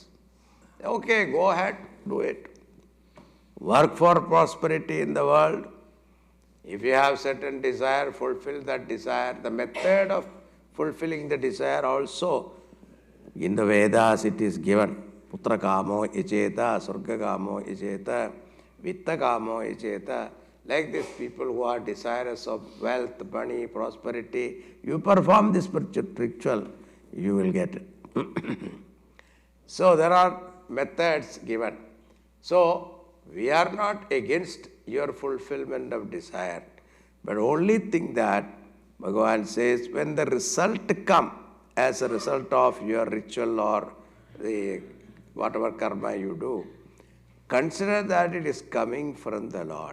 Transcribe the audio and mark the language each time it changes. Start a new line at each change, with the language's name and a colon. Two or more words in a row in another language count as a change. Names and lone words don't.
English: Okay, go ahead, do it. Work for prosperity in the world. If you have certain desire, fulfill that desire. The method of fulfilling the desire also, in the Vedas it is given.
Sanskrit: Putra kamo icheta, surga kamo icheta, vitta kamo icheta.
English: Like these people who are desirous of wealth, money, prosperity, you perform this ritual, you will get it. So there are methods given. So we are not against your fulfillment of desire, but only thing that Bhagavan says, when the result come as a result of your ritual or the whatever karma you do, consider that it is coming from the Lord.